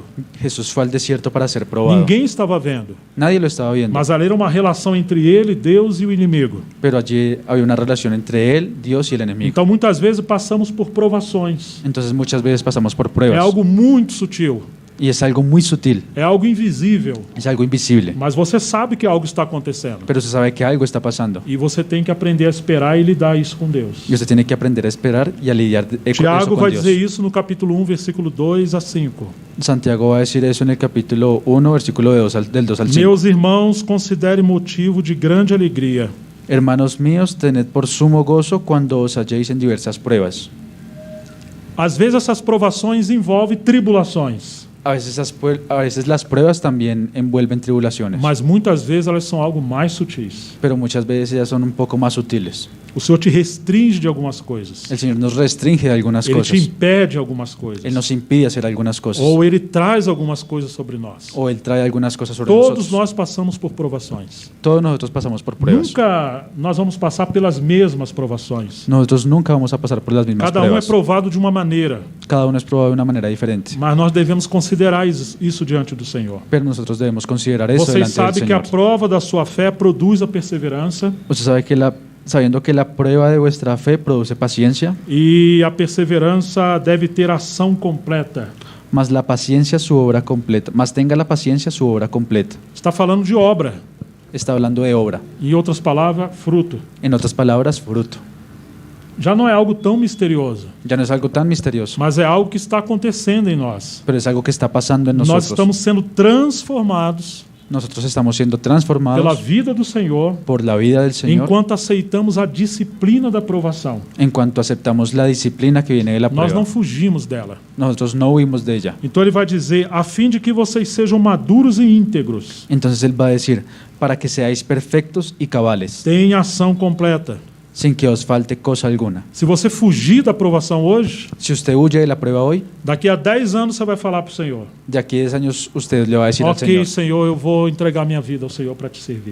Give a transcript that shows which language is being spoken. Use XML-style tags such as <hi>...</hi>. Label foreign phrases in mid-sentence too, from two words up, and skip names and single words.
<es>Jesús fue al desierto para ser probado.</es> <pt>Ninguém estava vendo.</pt> <es>Nadie lo estaba viendo.</es> <pt>Mas ali era uma relação entre ele, Deus e o inimigo.</pt> <es>Pero allí había una relación entre él, Dios y el enemigo.</es> <pt>Então muitas vezes passamos por provações.</pt> <es>Entonces muchas veces pasamos por</es> <pt>É</pt> <es>pruebas.</es> <pt>algo muito sutil.</pt> <es>Y es algo muy sutil,</es> <pt>É algo invisível.</pt> <es>es algo invisible.</es> <pt>Mas você sabe que algo está acontecendo.</pt> <es>Pero usted sabe que algo está pasando.</es> <pt>E você tem que aprender a esperar e lidar isso com Deus.</pt> <es>Y usted tiene que aprender a esperar y a lidiar con eso</es> <pt>Tiago</pt> <es>con</es> <pt>vai</pt> <es>Dios.</es> <pt>dizer isso no capítulo 1, versículo 2 a 5.</pt> <es>Santiago va a decir eso en el capítulo 1, versículo del 2 al 5.</es> <pt>Meus irmãos, considere motivo de grande alegria</pt> <es>Hermanos míos, tened por sumo gozo cuando os halléis en diversas pruebas.</es> <pt>Às vezes essas provações envolvem tribulações,</pt> <es>A veces las pruebas también envuelven tribulaciones,</es> <pt>mas muitas vezes elas são algo mais sutis.</pt> <es>pero muchas veces ellas son un poco más sutiles.</es> <pt>O Senhor te restringe de algumas coisas.</pt> <es>El Señor nos restringe de algunas</es> <pt>Ele te</pt> <es>cosas.</es> <pt>impede algumas coisas.</pt> <es>Él nos impide hacer algunas cosas.</es> <pt>Ou Ele traz algumas coisas sobre nós.</pt> <es>O Él trae algunas cosas sobre</es> <pt>Todos</pt> <es>nosotros.</es> <pt>nós passamos por provações.</pt> <es>Todos nosotros pasamos por pruebas.</es> <pt>Nunca nós vamos passar pelas mesmas provações.</pt> <es>Nosotros nunca vamos a pasar por las mismas</es> <pt>Cada um é</pt> <es>pruebas.</es> <pt>provado de uma maneira,</pt> <es>Cada uno es probado de una manera diferente.</es> <pt>mas nós devemos considerar isso diante do Senhor.</pt> <es>Pero nosotros debemos considerar eso</es> <pt>Vocês</pt> <es>delante del</es> <pt>sabem que a</pt> <es>Señor.</es> <pt>prova da sua fé produz a perseverança,</pt> <es>Usted sabe que sabiendo que la prueba de vuestra fe produce paciencia,</es> <pt>e a perseverança deve ter ação completa.</pt> <es>más la paciencia su obra completa, más tenga la paciencia su obra completa.</es> <pt>Está falando de obra.</pt> <es>Está hablando de obra.</es> <pt>Em outras palavras, fruto.</pt> <es>En otras palabras, fruto.</es> <pt>Já não é algo tão misterioso,</pt> <es>Ya no es algo tan misterioso,</es> <pt>mas é algo que está acontecendo em nós.</pt> <es>pero es algo que está pasando en</es> <pt>Nós</pt> <es>nosotros.</es> <pt>estamos sendo transformados</pt> <es>Nosotros estamos siendo</es> <pt>pela</pt> <es>transformados</es> <pt>vida do Senhor</pt> <es>por la vida del Señor</es> <pt>enquanto aceitamos a disciplina da provação.</pt> <es>en cuanto aceptamos la disciplina que viene de la</es> <pt>Nós</pt> <es>prueba.</es> <pt>não fugimos dela.</pt> <es>Nosotros no huimos de ella.</es> <pt>Então ele vai dizer, a fim de que vocês sejam maduros e íntegros,</pt> <es>Entonces Él va a decir, para que seáis perfectos y cabales,</es> <pt>tenha ação completa.</pt> <es>sin que os falte cosa alguna.</es> <pt>Se você fugir da provação hoje,</pt> <es>Si usted huye de la prueba hoy,</es> <pt>daqui a 10 anos você vai falar para o Senhor,</pt> <es>de aquí a 10 años usted le va a decir al</es> <pt>ok,</pt> <es>Señor,</es> <pt>Senhor, eu vou entregar minha vida ao Senhor para te servir.</pt>